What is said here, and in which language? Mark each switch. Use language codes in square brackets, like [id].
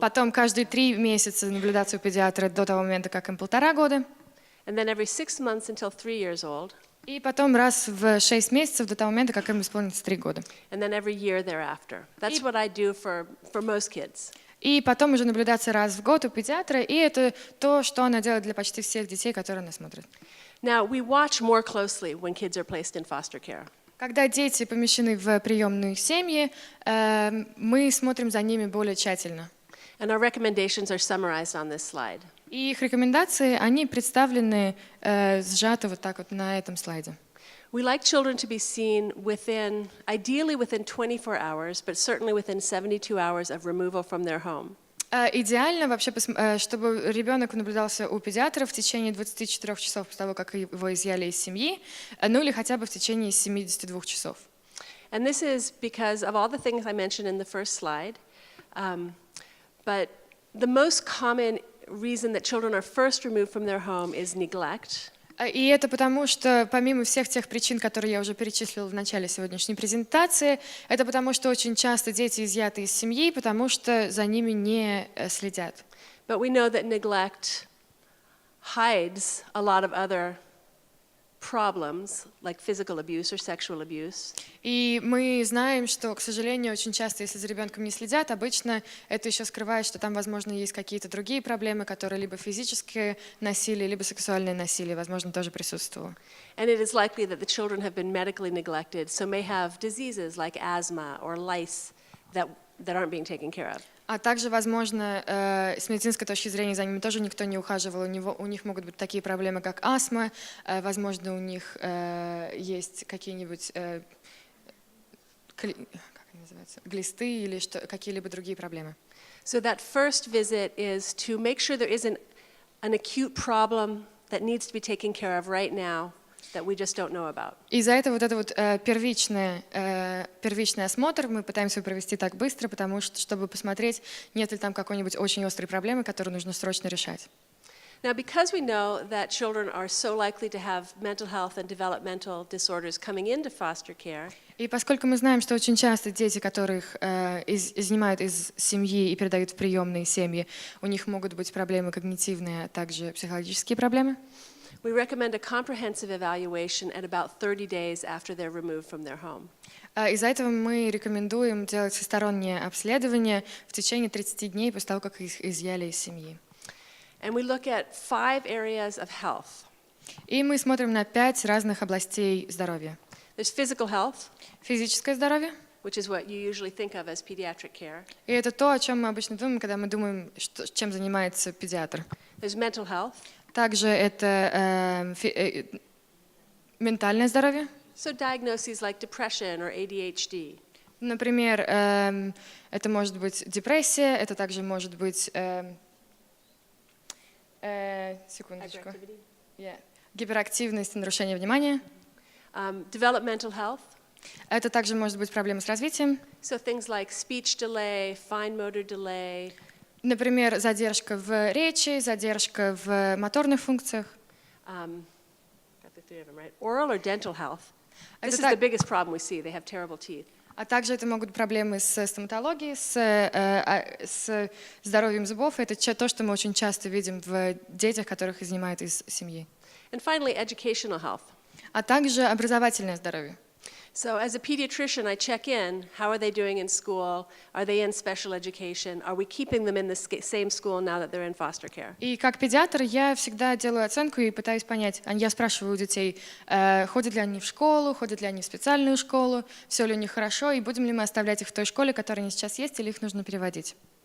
[ru] Потом каждые 3 месяца наблюдаться у педиатра до того момента, как им 1,5 года. [en] And then every 6 months until 3 years old. [ru] И потом раз в 6 месяцев до того момента, как им исполнится 3 года. [en] And then every year thereafter. That's what I do for most kids. [ru] И потом уже наблюдаться раз в год у педиатра, и это то, что она делает для почти всех детей, которые она смотрит. [en] Now, we watch more closely when kids are placed in foster care. [ru] Когда дети помещены в приемные семьи, мы смотрим за ними более тщательно. [en] And our recommendations are summarized on this slide. [ru] И их рекомендации, они представлены сжато вот так вот на этом слайде. [en] We like children to be seen ideally within 24 hours, but certainly within 72 hours of removal from their home. [ru] Идеально вообще, чтобы ребенок наблюдался у педиатра в течение 24 часов после того, как его изъяли из семьи, ну или хотя бы в течение 72 часов. [en] And this is because of all the things I mentioned in the first slide, but the most common reason that children are first removed from their home is neglect. [ru] И это потому, что помимо всех тех причин, которые я уже перечислила в начале сегодняшней презентации, это потому, что очень часто дети изъяты из семьи, потому что за ними не следят. [en] But we know that neglect hides a lot of other problems, like physical abuse or sexual abuse. [ru] И мы знаем, что, к сожалению, очень часто, если за ребенком не следят, обычно это еще скрывает, что там, возможно, есть какие-то другие проблемы, которые либо физическое насилие, либо сексуальное насилие, возможно, тоже присутствовало. [en] And it is likely that the children have been medically neglected, so may have diseases like asthma or lice that aren't being taken care of. [ru] А также, возможно, с медицинской точки зрения за ними тоже никто не ухаживал. У них могут быть такие проблемы, как астма, возможно, у них есть какие-нибудь как они называются, глисты или какие-либо другие проблемы. [en] So that first visit is to make sure there isn't an acute problem that needs to be taken care of right now that we just don't know about. [ru] И за это вот это вот первичный осмотр мы пытаемся провести так быстро, потому что, чтобы посмотреть, нет ли там какой-нибудь очень острой проблемы, которую нужно срочно решать. [en] Now, because we know that children are so likely to have mental health and developmental disorders coming into foster care, [ru] И поскольку мы знаем, что очень часто дети, которых изнимают из семьи и передают в приемные семьи, у них могут быть проблемы когнитивные, а также психологические проблемы, [en] we recommend a comprehensive evaluation at about 30 days after they're removed from their home. [ru] из-за этого мы рекомендуем делать всестороннее обследование в течение 30 дней после того, как их изъяли из семьи. [en] And we look at 5 areas of health. [ru] И мы смотрим на 5 разных областей здоровья. [en] There's physical health, [ru] Физическое здоровье. [en] which is what you usually think of as pediatric care. [ru] И это то, о чем мы обычно думаем, когда мы думаем, чем занимается педиатр. [en] There's mental health. [ru] Также это ментальное здоровье. [en] So diagnoses like depression or ADHD. [ru] Например, это может быть депрессия, это также может быть секундочку. Гиперактивность и нарушение внимания. [en] Developmental health. [ru] Это также может быть проблемы с развитием. [en] So things like speech delay, fine motor delay. [ru] Например, задержка в речи, задержка в моторных функциях. [en] Got the 3 of them, right? Oral or dental health. This [ru] Это [en] is the biggest problem we see. They have terrible teeth. [ru] А также это могут быть проблемы с стоматологией, с здоровьем зубов. Это то, что мы очень часто видим в детях, которых изнимают из семьи. [en] And finally, educational health. [ru] А также образовательное здоровье. [en] So as a pediatrician, I check in. How are they doing in school? Are they in special education? Are we keeping them in the same school now that they're in foster care? [ru] И как педиатр я всегда делаю оценку и пытаюсь понять. Я спрашиваю у детей, ходят ли они в школу, ходят ли они в специальную школу, все ли у них хорошо, и будем ли мы оставлять их в той школе, которая они сейчас есть, или их нужно переводить.